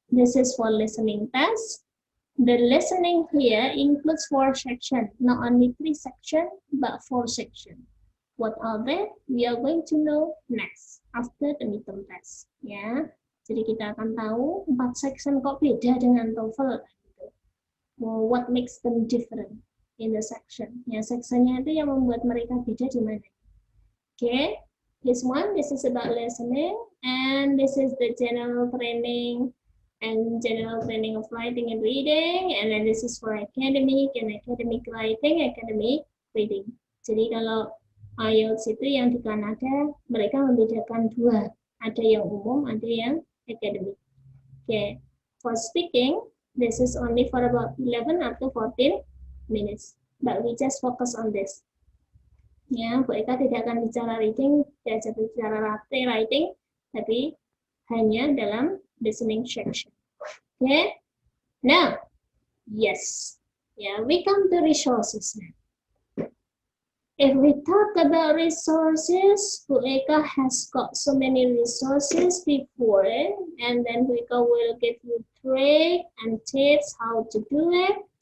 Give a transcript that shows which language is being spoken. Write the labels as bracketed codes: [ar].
[en] This is for listening test. The listening here includes 4 sections, not only 3 sections, but 4 sections. What are they? We are going to know next after the midterm test. [id] Jadi kita akan tahu 4 section kok beda dengan TOEFL. [en] What makes them different in the section? [id] Sectionnya itu yang membuat mereka beda di mana? [en] Okay, this is about listening, and this is the general training of writing and reading, and then this is for academic writing, academic reading. [id] Jadi kalau IELTS itu yang di Kanada, mereka membedakan 2. Ada yang umum, ada yang academic. [en] Okay, for speaking, this is only for about 11 up to 14 minutes, but we just focus on this. [id] Bu Eka tidak akan bicara reading, tidak bicara writing, tapi hanya dalam listening section. [en] Okay, now, yes, we come to resources now. If we talk about resources, Bu Eka has got so many resources before, and then Bu Eka will give you tricks and tips how to do it.